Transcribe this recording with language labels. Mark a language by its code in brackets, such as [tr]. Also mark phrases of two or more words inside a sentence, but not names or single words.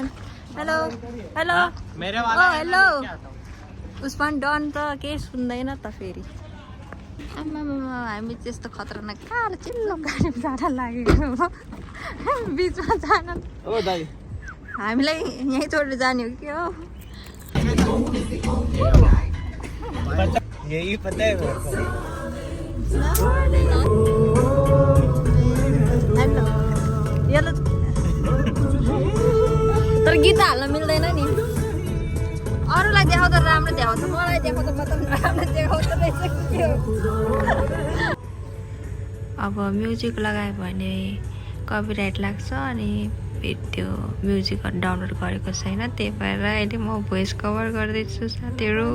[ne] हेलो हेलो हेलो उस्मान डन त केही सुन्दैन त फेरि। आमामा हामी चाहिँ यस्तो खतरनाक कालो चिल्लो गाडीमा जान लागेको बिचमा जान। ओ दाइ हामीलाई यहीँ छोडेर जाने हो कि हो? [hi] यही पता है मेरे को। [en] hello yellow [ne] तर गीत हाल्न मिल्दैन नि। अरूलाई देखाउँदा राम्रो देखाउँछ, मलाई देखाउँदा म त राम्रो देखाउँछ रहेछ के हो। अब म्युजिक लगायो भने कपिराइट लाग्छ अनि त्यो म्युजिक डाउनलोड गरेको छैन, त्यही भएर अहिले म [en] voice cover [ne] गर्दैछु साथीहरू।